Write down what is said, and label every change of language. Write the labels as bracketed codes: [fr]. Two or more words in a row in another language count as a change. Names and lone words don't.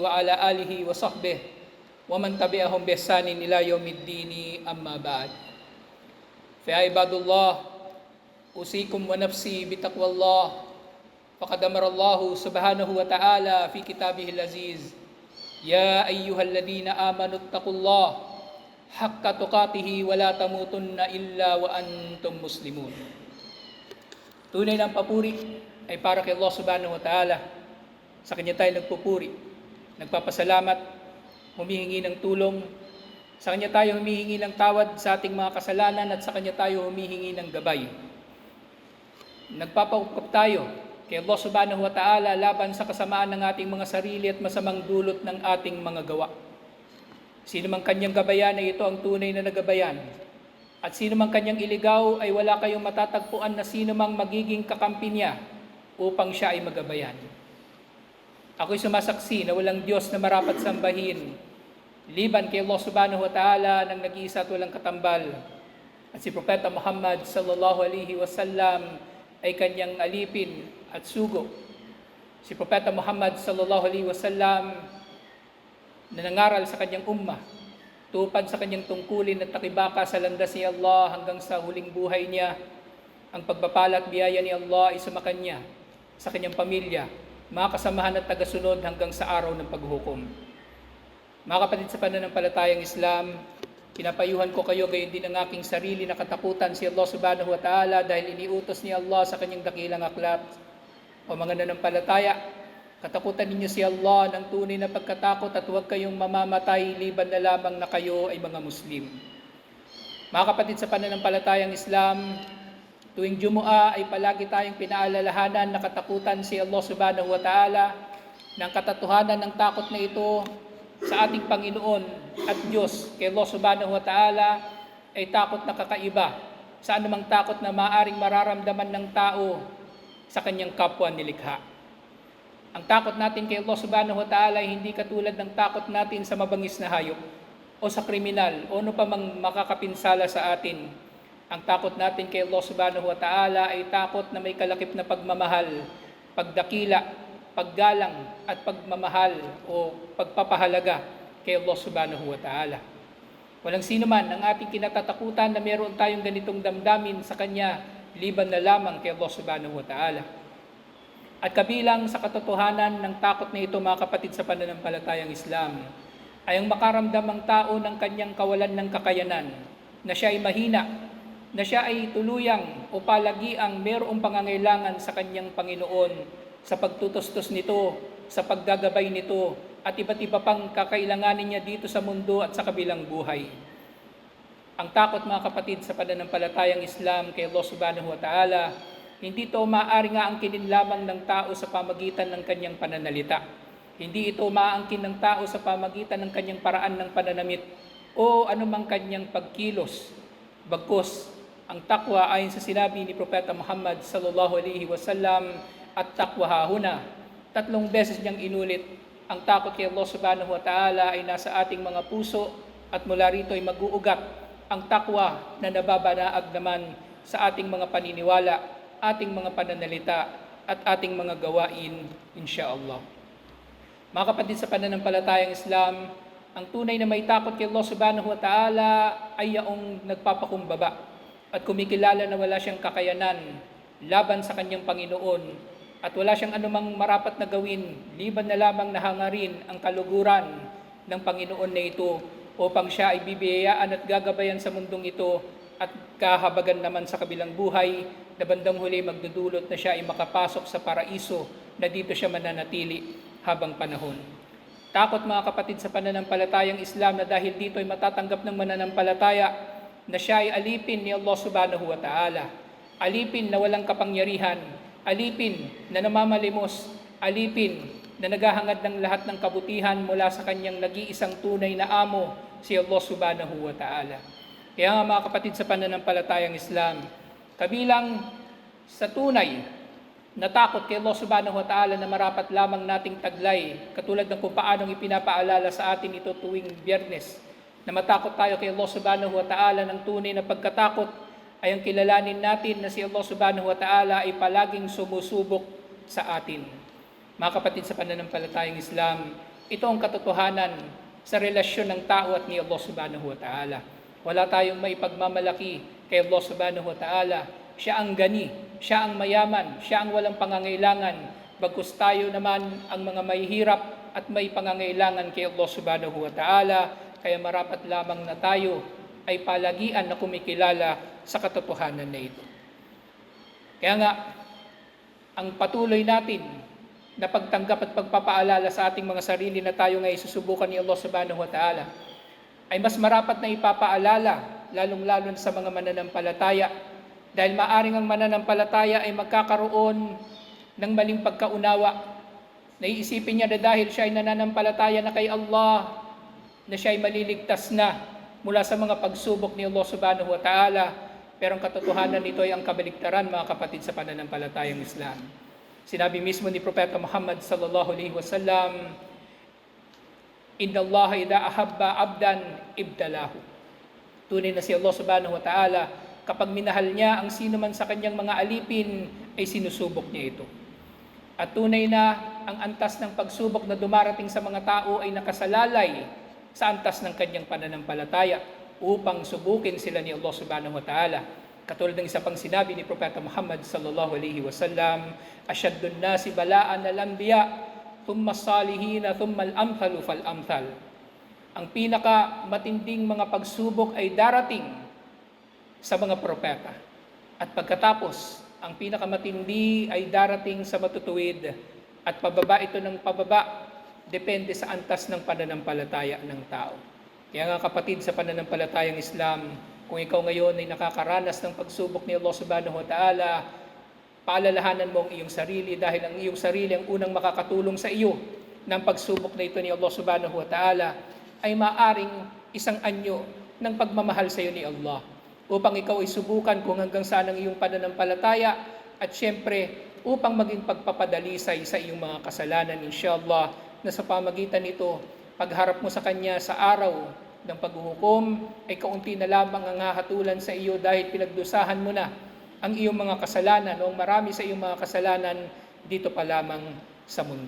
[ar] وعلى آله وصحبه ومن تبعهم بإحسان إلى يوم الدين أما بعد فيا عباد الله أوصيكم ونفسي بتقوى الله فقد أمر الله سبحانه وتعالى في كتابه العزيز يا أيها الذين آمنوا اتقوا الله حق تقاته ولا تموتن إلا وأنتم مسلمون. [tl] Tunay ng papuri ay para kay Allah [ar] سبحانه وتعالى. [tl] Sa Kanya tayo nagpupuri, nagpapasalamat, humihingi ng tulong. Sa Kanya tayo humihingi ng tawad sa ating mga kasalanan at sa Kanya tayo humihingi ng gabay. Nagpapaukap tayo kay Allah [ar] سبحانه وتعالى [tl] laban sa kasamaan ng ating mga sarili at masamang dulot ng ating mga gawa. Sino mang kanyang gabayan ay ito ang tunay na nagabayan. At sino mang kanyang iligaw ay wala kayong matatagpuan na sino mang magiging kakampi niya upang siya ay magabayan. Ako'y sumasaksi na walang Diyos na marapat sambahin liban kay Allah [ar] سبحانه وتعالى [tl] ng nag-iisa at walang katambal. At si Propeta Muhammad [ar] صلى الله عليه وسلم [tl] ay kanyang alipin at sugo. Si Propeta Muhammad [ar] صلى الله عليه وسلم [tl] na nangaral sa kanyang ummah, tupad sa kanyang tungkulin at takibaka sa landas ni Allah hanggang sa huling buhay niya. Ang pagpapala at biyaya ni Allah ay sumakanya, sa kanyang pamilya, mga kasamahan at tagasunod hanggang sa araw ng paghukom. Mga kapatid sa pananampalatayang Islam, pinapayuhan ko kayo gayon din ang aking sarili na katakutan si Allah [ar] سبحانه وتعالى [tl] dahil iniutos ni Allah sa kanyang dakilang aklat. O mga nanampalataya, katakutan ninyo si Allah ng tunay na pagkatakot at huwag kayong mamamatay liban na lamang na kayo ay mga Muslim. Mga kapatid sa pananampalatayang Islam, tuwing Jumu'ah ay palagi tayong pinaalalahanan na katakutan si Allah [ar] سبحانه وتعالى [tl] ng katotohanan ng takot na ito sa ating Panginoon at Diyos kay Allah [ar] سبحانه وتعالى [tl] ay takot na kakaiba sa anumang takot na maaaring mararamdaman ng tao sa kanyang kapwa nilikha. Ang takot natin kay Allah [ar] سبحانه وتعالى [tl] ay hindi katulad ng takot natin sa mabangis na hayop o sa kriminal o ano pa mang makakapinsala sa atin. Ang takot natin kay Allah [ar] سبحانه وتعالى [tl] ay takot na may kalakip na pagmamahal, pagdakila, paggalang at pagmamahal o pagpapahalaga kay Allah [ar] سبحانه وتعالى. [tl] Walang sino man ang ating kinatatakutan na meron tayong ganitong damdamin sa Kanya liban na lamang kay Allah [ar] سبحانه وتعالى. [tl] At kabilang sa katotohanan ng takot na ito, mga kapatid sa pananampalatayang Islam, ay ang makaramdam ang tao ng kanyang kawalan ng kakayanan, na siya ay mahina, na siya ay tuluyang o palagiang mayroong pangangailangan sa kanyang Panginoon sa pagtutustos nito, sa paggagabay nito, at iba't iba pang kakailanganin niya dito sa mundo at sa kabilang buhay. Ang takot, mga kapatid sa pananampalatayang Islam kay Allah [ar] سبحانه وتعالى, [tl] hindi ito maaari nga angkinin lamang ng tao sa pamagitan ng kanyang pananalita. Hindi ito maaangkin ng tao sa pamagitan ng kanyang paraan ng pananamit o anumang kanyang pagkilos. Bagkus, ang takwa ayon sa sinabi ni Propeta Muhammad [ar] صلى الله عليه وسلم, التقوى هاهنا. [tl] 3 beses niyang inulit, ang takot kay Allah [ar] سبحانه وتعالى [tl] ay nasa ating mga puso at mula rito ay mag-uugat ang takwa na nababanaag naman sa ating mga paniniwala, ating mga pananalita at ating mga gawain, insyaallah. Mga kapatid sa pananampalatayang Islam, ang tunay na may takot kay Allah [ar] سبحانه وتعالى [tl] ay yaong nagpapakumbaba at kumikilala na wala siyang kakayanan laban sa kanyang Panginoon at wala siyang anumang marapat na gawin liban na lamang na hangarin ang kaluguran ng Panginoon na ito upang siya ay bibiyayaan at gagabayan sa mundong ito at kahabagan naman sa kabilang buhay na bandang huli magdudulot na siya ay makapasok sa paraiso na dito siya mananatili habang panahon. Takot, mga kapatid sa pananampalatayang Islam, na dahil dito ay matatanggap ng mananampalataya na siya ay alipin ni Allah [ar] سبحانه وتعالى, [tl] alipin na walang kapangyarihan, alipin na namamalimos, alipin na naghahangad ng lahat ng kabutihan mula sa kanyang nag-iisang tunay na amo, si Allah [ar] سبحانه وتعالى. [tl] Kaya nga mga kapatid sa pananampalatayang Islam, kabilang sa tunay na takot kay Allah [ar] سبحانه وتعالى [tl] na marapat lamang nating taglay, katulad ng kung paanong ipinapaalala sa atin ito tuwing Biyernes, na matakot tayo kay Allah [ar] سبحانه وتعالى [tl] ng tunay na pagkatakot, ay ang kilalanin natin na si Allah [ar] سبحانه وتعالى [tl] ay palaging sumusubok sa atin. Mga kapatid sa pananampalatayang Islam, ito ang katotohanan sa relasyon ng tao at ni Allah [ar] سبحانه وتعالى. [tl] Wala tayong maipagmamalaki kay Allah [ar] سبحانه وتعالى. [tl] Siya ang gani, siya ang mayaman, siya ang walang pangangailangan. Bagkus tayo naman ang mga mahihirap at may pangangailangan kay Allah [ar] سبحانه وتعالى. [tl] Kaya marapat lamang na tayo ay palagian na kumikilala sa katotohanan na ito. Kaya nga, ang patuloy natin na pagtanggap at pagpapaalala sa ating mga sarili na tayo ngay susubukan ni Allah [ar] سبحانه وتعالى, [tl] ay mas marapat na ipapaalala, lalong-lalo sa mga mananampalataya, dahil maaring ang mananampalataya ay magkakaroon ng maling pagkaunawa. Naiisipin niya na dahil siya ay nananampalataya na kay Allah, na siya ay maliligtas na mula sa mga pagsubok ni Allah [ar] سبحانه وتعالى, [tl] pero ang katotohanan nito ay ang kabaligtaran, mga kapatid sa pananampalatayang Islam. Sinabi mismo ni Propeta Muhammad [ar] صلى الله عليه وسلم, "إن الله إذا أحب عبدا ابتلاه." [tl] Tunay na si Allah [ar] سبحانه وتعالى, [tl] kapag minahal niya ang sino man sa kanyang mga alipin, ay sinusubok niya ito. At tunay na ang antas ng pagsubok na dumarating sa mga tao ay nakasalalay sa antas ng kanyang pananampalataya upang subukin sila ni Allah [ar] سبحانه وتعالى. [tl] Katulad ng isa pang sinabi ni Propeta Muhammad [ar] صلى الله عليه وسلم, "أشد الناس بلاء الأنبياء ثم الصالحين ثم الأمثل فالأمثل." [tl] Ang pinaka matinding mga pagsubok ay darating sa mga propeta. At pagkatapos, ang pinakamatindi ay darating sa matutuwid, at pababa ito ng pababa, depende sa antas ng pananampalataya ng tao. Kaya nga kapatid sa pananampalatayang Islam, kung ikaw ngayon ay nakakaranas ng pagsubok ni Allah [ar] سبحانه وتعالى, [tl] paalalahanan mo ang iyong sarili, dahil ang iyong sarili ang unang makakatulong sa iyo ng pagsubok na ito ni Allah [ar] سبحانه وتعالى, [tl] ay maaring isang anyo ng pagmamahal sa iyo ni Allah, upang ikaw ay subukan kung hanggang saan ang iyong pananampalataya, at syempre upang maging pagpapadalisay sa iyong mga kasalanan, inshallah, na sa pamagitan nito, pagharap mo sa Kanya sa araw ng paghuhukom, ay kaunti na lamang ang hahatulan sa iyo, dahil pinagdusahan mo na ang iyong mga kasalanan, o marami sa iyong mga kasalanan dito pa lamang sa mundo.